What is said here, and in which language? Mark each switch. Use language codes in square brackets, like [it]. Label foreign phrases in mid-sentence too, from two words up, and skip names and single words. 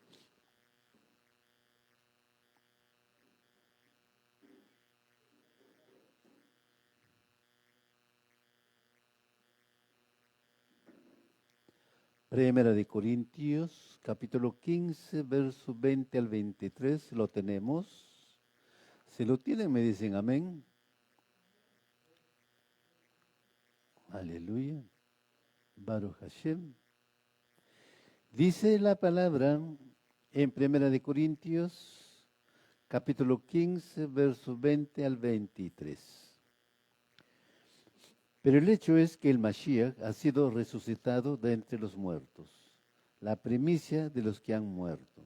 [es] Primera de Corintios, capítulo 15, verso 20 al 23, lo tenemos. Si lo tienen, me dicen amén. Aleluya. [he] ברוך השם. [es] Dice la palabra en Primera de Corintios, capítulo 15, verso 20 al 23. Pero el hecho es que el Mashiach ha sido resucitado de entre los muertos, la primicia de los que han muerto.